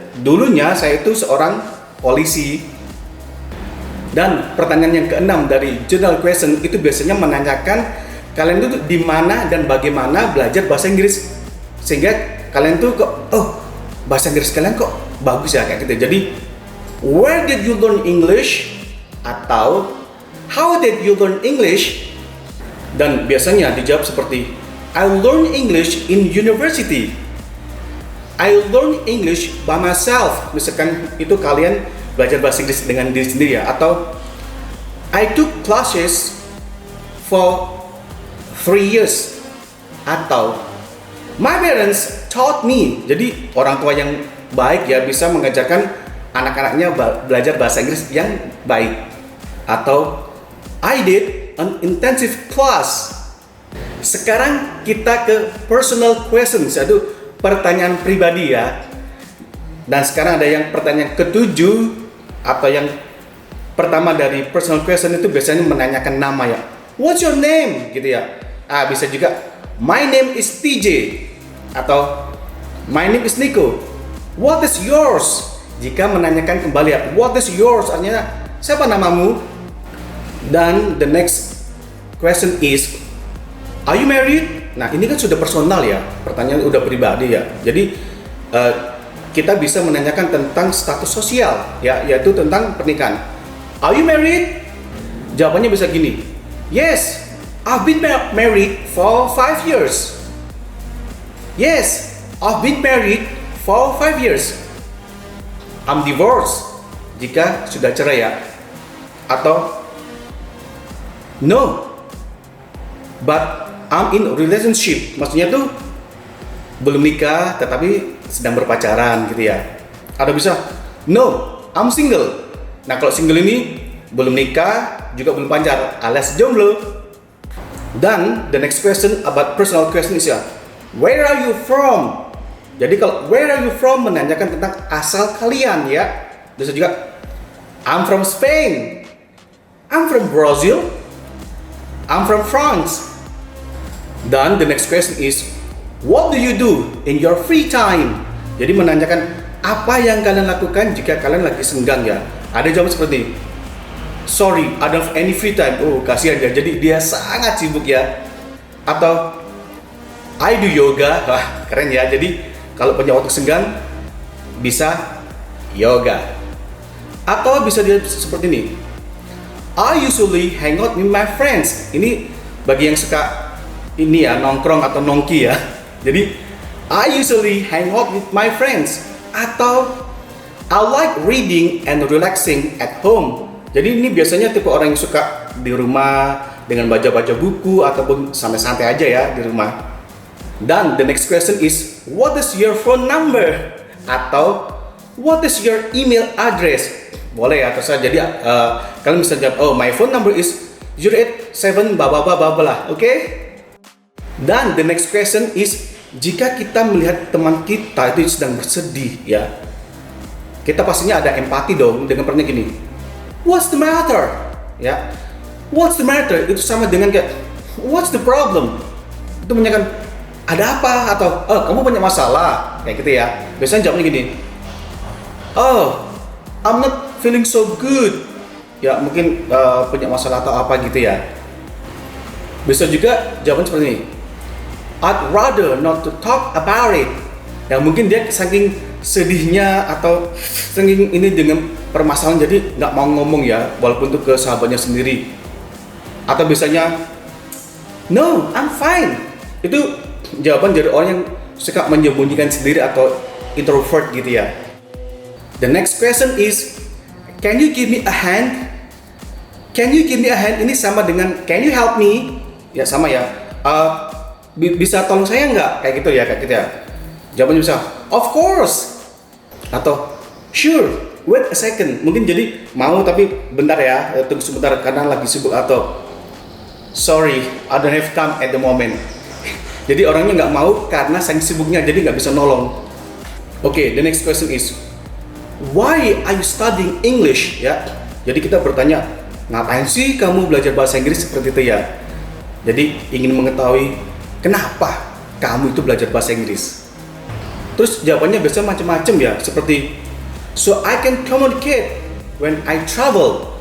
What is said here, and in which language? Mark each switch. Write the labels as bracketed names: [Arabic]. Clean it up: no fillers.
[Indonesian] Dulunya saya itu seorang polisi. Dan pertanyaan yang keenam dari general question itu biasanya menanyakan kalian itu di mana dan bagaimana belajar bahasa Inggris. Sehingga kalian tuh kok bahasa Inggris kalian kok bagus ya kayak gitu. [English] Jadi where did you learn English? Atau how did you learn English? [Indonesian] Dan biasanya dijawab seperti [English] I learn English in university. I learn English by myself. [Indonesian] Misalkan itu kalian belajar bahasa Inggris dengan diri sendiri ya. [English] Atau I took classes for 3 years. Atau my parents taught me. [Indonesian] Jadi orang tua yang baik ya bisa mengajarkan anak-anaknya belajar bahasa Inggris yang baik. [English] Atau I did an intensive class. [Indonesian] Sekarang kita ke personal questions, yaitu pertanyaan pribadi ya. Dan sekarang ada yang pertanyaan ketujuh atau yang pertama dari personal question itu biasanya menanyakan nama ya. [English] What's your name? [Indonesian] Gitu ya. Bisa juga [English] my name is TJ atau my name is Nico. What is yours? [Indonesian] Jika menanyakan kembali ya, [English] what is yours? [Indonesian] Artinya siapa namamu? [English] Dan the next question is, are you married? [Indonesian] Nah ini kan sudah personal ya, pertanyaan udah pribadi ya. Jadi kita bisa menanyakan tentang status sosial ya, yaitu tentang pernikahan. [English] Are you married? [Indonesian] Jawabannya bisa gini, [English] yes, I've been married for 5 years. Yes, I've been married for 5 years. I'm divorced [Indonesian] jika sudah cerai ya. [English] Atau no, but I'm in relationship. [Indonesian] Maksudnya tuh belum nikah tetapi sedang berpacaran gitu ya. [English] Atau bisa no, I'm single. [Indonesian] Nah kalau single ini belum nikah juga belum pacar alias jomblo. [English] Dan the next question about personal question is ya, where are you from? [Indonesian] Jadi kalau [English] where are you from [Indonesian] menanyakan tentang asal kalian ya. [English] Bisa juga I'm from Spain, I'm from Brazil, I'm from France. Dan the next question is, what do you do in your free time? [Indonesian] Jadi menanyakan apa yang kalian lakukan jika kalian lagi senggang ya. Ada jawaban seperti, [English] sorry, I don't have any free time. [Indonesian] Oh kasihan ya, jadi dia sangat sibuk ya. Atau [English] I do yoga. [Indonesian] Wah keren ya. Jadi kalau punya waktu senggang bisa yoga. Atau bisa dia seperti ini, [English] I usually hang out with my friends. [Indonesian] Ini bagi yang suka ini ya, nongkrong atau nongki ya. [English] Jadi I usually hang out with my friends. [Indonesian] Atau [English] I like reading and relaxing at home. [Indonesian] Jadi ini biasanya tipe orang yang suka di rumah dengan baca-baca buku ataupun santai-santai aja ya di rumah. [English] Dan the next question is, what is your phone number? Atau what is your email address? [Indonesian] Boleh ya, terserah. Jadi kalian bisa jawab, [English] oh my phone number is 087 blah blah [Indonesian] blah blah blah. Oke? Dan [English] the next question is, [Indonesian] jika kita melihat teman kita itu sedang bersedih ya, kita pastinya ada empati dong dengan pertanyaan gini, [English] what's the matter? Ya, what's the matter? [Indonesian] Itu sama dengan kayak, [English] what's the problem? [Indonesian] Itu menanyakan, ada apa? Atau, oh kamu punya masalah? Kayak gitu ya. Biasanya jawabnya gini, [English] oh I'm not feeling so good. [Indonesian] Ya mungkin punya masalah atau apa gitu ya. Bisa juga jawaban seperti ini, [English] I'd rather not to talk about it. [Indonesian] Ya mungkin dia saking sedihnya atau saking ini dengan permasalahan jadi nggak mau ngomong ya, walaupun itu ke sahabatnya sendiri. Atau biasanya, [English] no, I'm fine. [Indonesian] Itu jawaban dari orang yang suka menyembunyikan sendiri atau introvert gitu ya. [English] The next question is, can you give me a hand? Can you give me a hand? [Indonesian] Ini sama dengan [English] can you help me? [Indonesian] Ya sama ya. Bisa tolong saya nggak? Kayak gitu ya. Jawabannya bisa, [English] of course. [Indonesian] Atau [English] sure, wait a second. [Indonesian] Mungkin jadi mau tapi bentar ya, tunggu sebentar karena lagi sibuk. [English] Atau sorry, I don't have time at the moment. [Indonesian] Jadi orangnya nggak mau karena saking sibuknya jadi nggak bisa nolong. [English] Oke, the next question is, why are you studying English? [Indonesian] Ya, jadi kita bertanya, ngapain sih kamu belajar bahasa Inggris seperti itu ya? Jadi ingin mengetahui kenapa kamu itu belajar bahasa Inggris. Terus jawabannya biasanya macam-macam ya, seperti [English] so I can communicate when I travel.